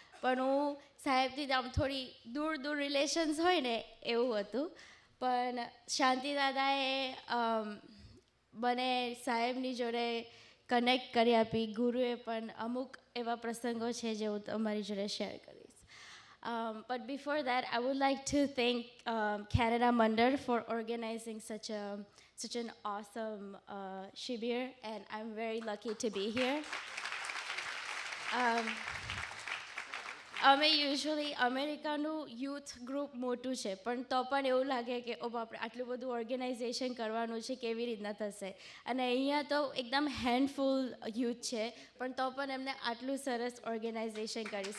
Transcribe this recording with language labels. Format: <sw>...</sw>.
<gu>પણ હું સાહેબથી આમ થોડી દૂર દૂર રિલેશન્સ હોય ને એવું હતું. પણ શાંતિદાદાએ મને સાહેબની જોડે કનેક્ટ કરી આપી. ગુરુએ પણ અમુક એવા પ્રસંગો છે જે હું તમારી જોડે શેર કરીશ.</gu> <en>But before that, I would like to thank Canada Mandal for organizing such an awesome shibir, and I'm very lucky to be here.</en> <gu>અમે યુઝ્યુઅલી અમેરિકાનું યુથ ગ્રુપ મોટું છે, પણ તો પણ એવું લાગે કે ઓ બાપરે આટલું બધું ઓર્ગેનાઇઝેશન કરવાનું છે, કેવી રીતના થશે. અને અહીંયા તો એકદમ હેન્ડફુલ યુથ છે, પણ તો પણ એમને આટલું સરસ ઓર્ગેનાઇઝેશન કર્યું.</gu>